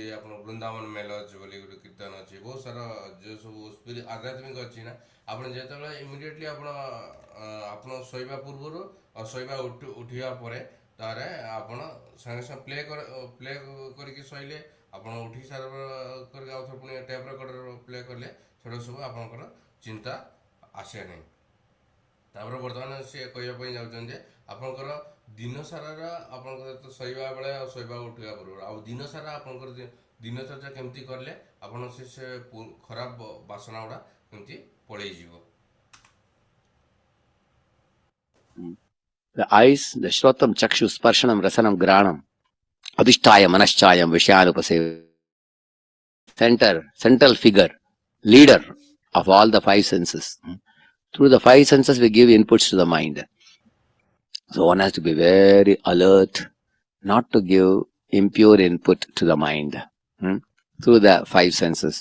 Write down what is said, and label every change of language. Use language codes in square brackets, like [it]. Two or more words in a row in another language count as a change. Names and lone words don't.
[or] ଆପଣ ବୃନ୍ଦାବନ ମେଲଜ ବୋଲି ଗୋଟେ କୀର୍ତ୍ତନ ଅଛି, ବହୁତ ସାରା ଯେଉଁ ସବୁ ଆଧ୍ୟାତ୍ମିକ ଅଛି ନା, ଆପଣ ଯେତେବେଳେ ଇମିଡ଼ିଏଟଲି ଆପଣ ଶୋଇବା ପୂର୍ବରୁ ଆଉ ଶୋଇବା ଉଠିବା ପରେ ତାରେ ଆପଣ ସାଙ୍ଗେ ସାଙ୍ଗେ ପ୍ଲେ କରିକି ଶୋଇଲେ, ଆପଣ ଉଠି ସାରିବା କରିକି ଆଉ ଥରେ ପୁଣି [en] tape recorder [or] ପ୍ଲେ କଲେ, ସେଟା ସବୁ ଆପଣଙ୍କର ଚିନ୍ତା ଆସେ ନାହିଁ। ତାପରେ ବର୍ତ୍ତମାନ ସିଏ କହିବା ପାଇଁ ଯାଉଛନ୍ତି ଯେ ଆପଣଙ୍କର ଦିନ ସାରାର ଆପଣଙ୍କର ଶୋଇବା ବେଳେ ଆଉ ଶୋଇବା ଉଠିବା ପୂର୍ବରୁ ଆଉ ଦିନ ସାରା ଆପଣଙ୍କର ଦିନଚର୍ଯ୍ୟା କେମିତି କଲେ ଆପଣ ସେ ଖରାପ ବାସନା ଗୁଡ଼ା କେମିତି ପଳେଇଯିବ। [en] The eyes, [sa] the श्रोत्रं चक्षुः स्पर्शनं रसनं घ्राणं अधिष्ठाय मनश्चायं विषयानुपसेवते. [en] Central figure, leader of all the five senses. Through the five senses, we give inputs to the mind. So one has to be very alert, not to give impure input to the mind through the five senses.